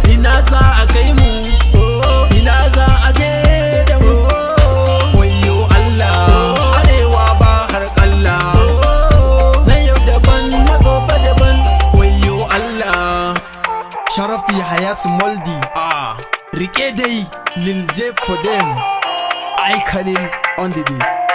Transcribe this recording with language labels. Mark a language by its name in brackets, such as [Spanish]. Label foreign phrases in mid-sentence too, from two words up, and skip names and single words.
[Hausa] Ina za a kai mu? Ina za a je da mu? Wayyo Allah, Arewa ba har Allah. Na yau daban, na gobe daban. Wayyo Allah. Sharafti Yahaya Smoldi. [English] Ah, [Hausa] rike dai, [English] Lil J for them. I Khalil on the beat.